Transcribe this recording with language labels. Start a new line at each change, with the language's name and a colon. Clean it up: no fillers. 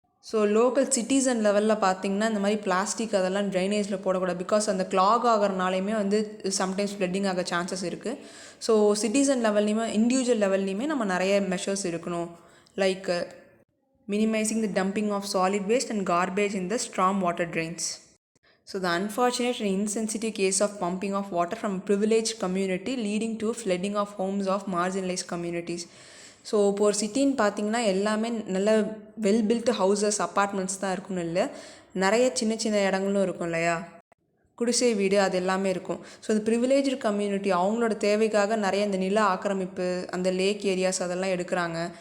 Tamil: So local citizen லெவலில் பார்த்திங்கன்னா இந்த மாதிரி பிளாஸ்டிக் அதெல்லாம் ட்ரைனேஜில் போடக்கூடாது. பிகாஸ் அந்த கிளாக் ஆகிறனாலையுமே வந்து சம்டைம்ஸ் ஃப்ளட்டிங் ஆக சான்சஸ் இருக்குது. ஸோ சிட்டிசன் லெவல்லையுமே இண்டிவிஜுவல் லெவல்லையுமே நம்ம நிறைய மெஷர்ஸ் இருக்கணும்.
English: Like minimising the dumping of solid waste and garbage in the storm water drains. So the unfortunate and insensitive case of pumping of water from a privileged community leading to flooding of homes of marginalized communities.
Tamil: So இப்போ ஒரு சிட்டின்னு பார்த்திங்கன்னா எல்லாமே நல்ல well build houses apartments தான் இருக்குன்னு இல்லை, நிறைய சின்ன இடங்களும் இருக்கும் இல்லையா, குடிசை வீடு அது எல்லாமே இருக்கும். ஸோ இந்த ப்ரிவிலேஜ்டு கம்யூனிட்டி அவங்களோட தேவைக்காக நிறைய இந்த நில ஆக்கிரமிப்பு அந்த லேக் ஏரியாஸ் அதெல்லாம் எடுக்கிறாங்க.